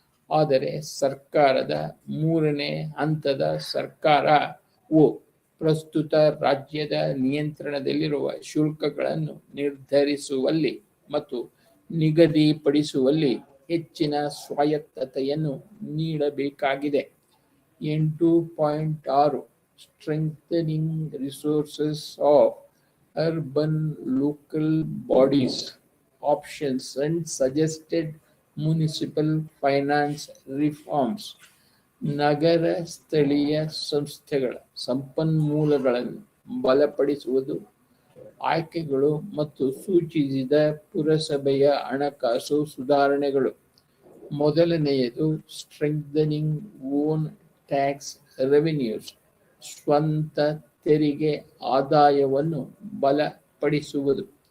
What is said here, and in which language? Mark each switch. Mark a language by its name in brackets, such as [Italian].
[Kannada] ಆದರೆ ಸರ್ಕಾರದ ಮೂರನೇ ಹಂತದ ಸರ್ಕಾರವು ಪ್ರಸ್ತುತ ರಾಜ್ಯದ ನಿಯಂತ್ರಣದಲ್ಲಿರುವ ಶುಲ್ಕಗಳನ್ನು ನಿರ್ಧರಿಸುವಲ್ಲಿ ಮತ್ತು ನಿಗದಿಪಡಿಸುವಲ್ಲಿ ಹೆಚ್ಚಿನ ಸ್ವಾಯತ್ತತೆಯನ್ನು ನೀಡಬೇಕಾಗಿದೆ. [English] 8.6 Strengthening resources of urban local bodies, options and suggested municipal finance reforms. [Kannada] ನಗರ ಸ್ಥಳೀಯ ಸಂಸ್ಥೆಗಳ ಸಂಪನ್ಮೂಲಗಳನ್ನು ಬಲಪಡಿಸುವುದು, ಆಯ್ಕೆಗಳು ಮತ್ತು ಸೂಚಿಸಿದ ಪುರಸಭೆಯ ಹಣಕಾಸು ಸುಧಾರಣೆಗಳು. ಮೊದಲನೆಯದು [English] strengthening own tax revenues, [Kannada] ಸ್ವಂತ ತೆರಿಗೆ ಆದಾಯವನ್ನು ಬಲಪಡಿಸುವುದು.